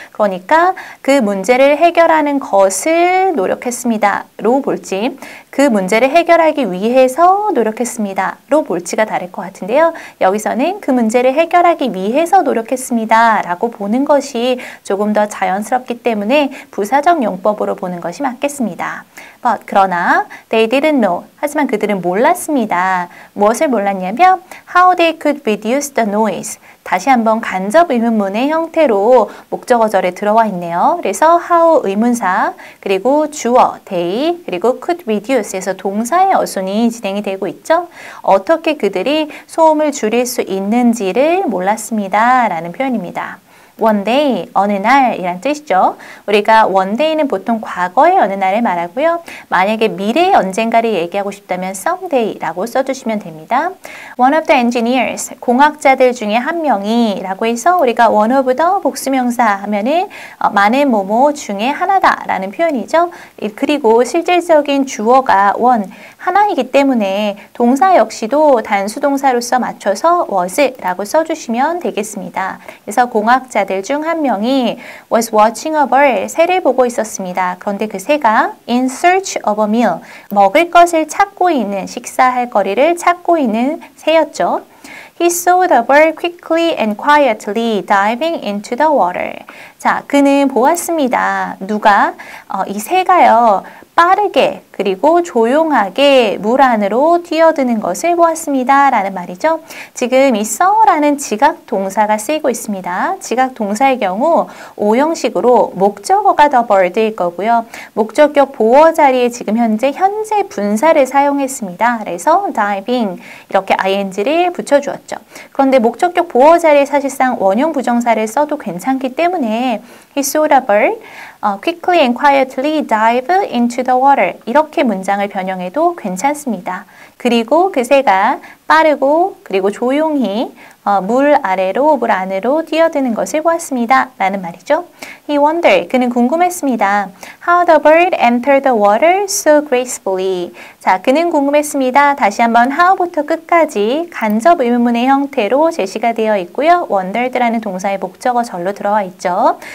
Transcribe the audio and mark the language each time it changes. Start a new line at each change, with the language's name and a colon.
Korean: 그러니까 그 문제를 해결하는 것을 노력했습니다로 볼지 그 문제를 해결하기 위해서 노력했습니다로 볼지가 다를 것 같은데요. 여기서는 그 문제를 해결하기 위해서 노력했습니다 라고 보는 것이 조금 더 자연스럽기 때문에 부사적 용법으로 보는 것이 맞겠습니다.
English: But,
Korean: 그러나
English: they didn't know.
Korean: 하지만 그들은 몰랐습니다. 무엇을 몰랐냐면
English: how they could reduce the noise.
Korean: 다시 한번 간접 의문문의 형태로 목적어절에 들어와 있네요. 그래서 how 의문사, 그리고 주어 they, 그리고 could reduce에서 동사의 어순이 진행이 되고 있죠. 어떻게 그들이 소음을 줄일 수 있는지를 몰랐습니다. 라는 표현입니다. one day, 어느 날 이란 뜻이죠. 우리가 one day는 보통 과거의 어느 날을 말하고요. 만약에 미래의 언젠가를 얘기하고 싶다면 someday라고 써주시면 됩니다.
English: One of the engineers,
Korean: 공학자들 중에 한 명이 라고 해서 우리가 one of the 복수명사 하면은 많은 뭐뭐 중에 하나다 라는 표현이죠. 그리고 실질적인 주어가 one, 하나이기 때문에 동사 역시도 단수동사로서 맞춰서 was라고 써주시면 되겠습니다. 그래서 공학자들 중 한 명이
English: was watching a bird,
Korean: 새를 보고 있었습니다. 그런데 그 새가
English: in search of a meal,
Korean: 먹을 것을 찾고 있는, 식사할 거리를 찾고 있는 새였죠.
English: He saw the bird quickly and quietly diving into the water.
Korean: 자, 그는 보았습니다. 누가? 이 새가요. 빠르게 그리고 조용하게 물 안으로 뛰어드는 것을 보았습니다. 라는 말이죠. 지금 이 saw라는 지각 동사가 쓰이고 있습니다. 지각 동사의 경우 오형식으로 목적어가 the bird일 거고요. 목적격 보어 자리에 지금 현재 분사를 사용했습니다. 그래서 diving 이렇게 ing를 붙여주었죠. 그런데 목적격 보어 자리에 사실상 원형 부정사를 써도 괜찮기 때문에
English: he saw the bird quickly and quietly dive into the water
Korean: 이렇게 문장을 변형해도 괜찮습니다. 그리고 그 새가 빠르고 그리고 조용히 물 안으로 뛰어드는 것을 보았습니다. 라는 말이죠.
English: He wondered,
Korean: 그는 궁금했습니다.
English: How the bird entered the water so gracefully.
Korean: 자, 그는 궁금했습니다. 다시 한번 how부터 끝까지 간접 의문문의 형태로 제시가 되어 있고요. wondered라는 동사의 목적어 절로 들어와 있죠.